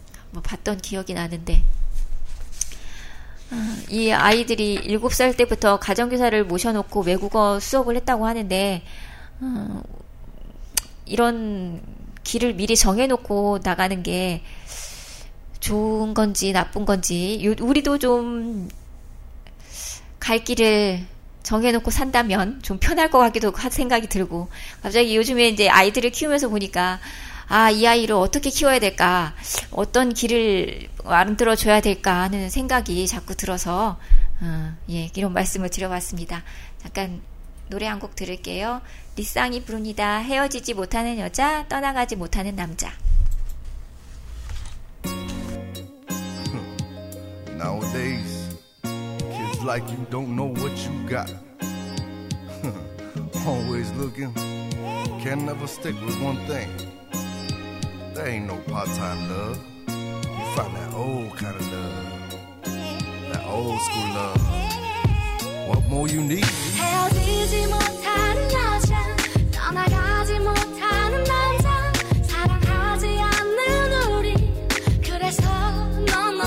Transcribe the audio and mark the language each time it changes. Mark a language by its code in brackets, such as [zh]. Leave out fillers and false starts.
[ko] 뭐 봤던 기억이 나는데 이 아이들이 7살 때부터 가정교사를 모셔놓고 외국어 수업을 했다고 하는데 이런 길을 미리 정해놓고 나가는 게 좋은 건지 나쁜 건지 우리도 좀 갈 길을 정해놓고 산다면 좀 편할 것 같기도 하고 생각이 들고 갑자기 요즘에 이제 아이들을 키우면서 보니까 이 아이를 어떻게 키워야 될까? 어떤 길을 만들어줘야 될까? 하는 생각이 자꾸 들어서 이런 말씀을 드려봤습니다. 잠깐 노래 한 곡 들을게요. 리쌍이 부릅니다. 헤어지지 못하는 여자, 떠나가지 못하는 남자. [en] 흥, nowadays, kids like you don't know what you got. Always looking, can never stick with one thing. There ain't no part-time love. You find that old kind of love. That old school love. What more you need? [ko] 헤어지지 못하는 여자 떠나가지 못하는 남자 사랑하지 않는 우리 그래서 no.